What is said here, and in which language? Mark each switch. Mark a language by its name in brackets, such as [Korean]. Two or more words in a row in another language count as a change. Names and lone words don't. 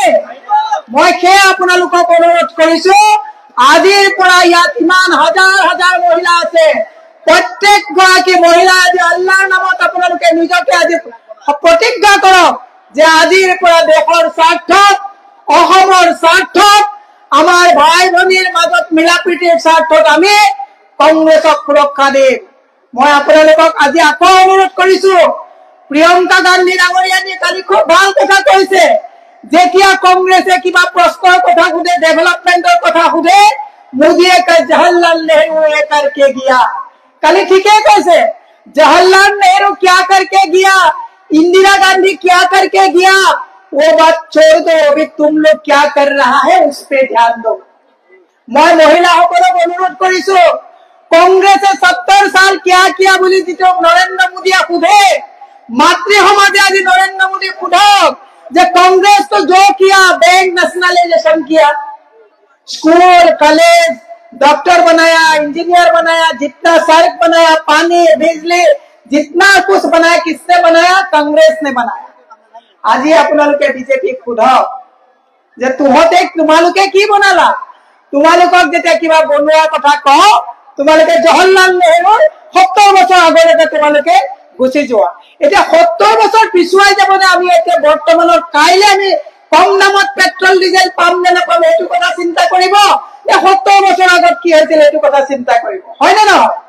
[Assamese] মই সেই আপোনালোকক অনুৰোধ কৰিছো, আজিৰ পৰা ইয়াত ইমান হাজাৰ হাজাৰ মহিলা আছে, প্ৰত্যেক গৰাকী মহিলা আজি আল্লাহৰ নামত আপোনালোকে নিজকে আজি প্ৰতিজ্ঞা কৰক যে আজিৰ পৰা দেশৰ স্বাৰ্থত, অসমৰ স্বাৰ্থত, আমাৰ ভাই ভনীৰ মাজত মিলা প্ৰীতিৰ স্বাৰ্থত আমি কংগ্ৰেছক সুৰক্ষা দিম। মই আপোনালোকক আজি আকৌ অনুৰোধ কৰিছো, প্ৰিয়ংকা গান্ধী ডাঙৰীয়াজী কালি খুব ভাল কথা কৈছে, যেতিয়া কংগ্ৰেছে কিবা প্ৰশ্নৰ কথা সোধে, ডেভেলপমেণ্টৰ কথা সোধে, মোদীয়ে কয় জৱাহৰলাল নেহৰুৱে [Hindi] करके गया। [Assamese] কালি ঠিকেই কৈছে, [Hindi] जवाहरलाल नेहरू क्या करके गया, इंदिरा गांधी क्या करके गया, वो बात छोड़ दो, अभी तुम लोग क्या कर रहा है उस पे ध्यान दो। मैं [Assamese] महिलाসকলক অনুৰোধ কৰিছো, কংগ্ৰেছে [Hindi] 70 साल क्या किया [Assamese] বুলি যেতিয়া নৰেন্দ্ৰ মোদীয়ে সোধে, মাতৃ সমাজে আজি নৰেন্দ্ৰ মোদী সোধক যে [Hindi] कांग्रेस तो जो किया, बैंक नेशनलाइजेशन किया, स्कूल कॉलेज डॉक्टर बनाया, इंजीनियर बनाया, जितना सड़क बनाया, पानी बिजली जितना कुछ बनाया, किसने बनाया? कांग्रेस ने बनाया। [Assamese] आज আপোনালোকে বিজেপি সোধক যে তোমালোকে কি বনালা? তোমালোকক যেতিয়া কিবা বনোৱাৰ কথা কওঁ, তোমালোকে জৱাহৰলাল নেহৰুৰ 70 বছৰ আগলৈকে তোমালোকে গুচি যোৱা। এতিয়া 70 বছৰ পিছুৱাই যাব নে আমি এতিয়া বৰ্তমানৰ কাইলে আমি কম দামত পেট্ৰল ডিজেল পাম নে নাপাম এইটো কথা চিন্তা কৰিব, 70 বছৰ আগত কি হৈছিল এইটো কথা চিন্তা কৰিব, হয় নে নহয়?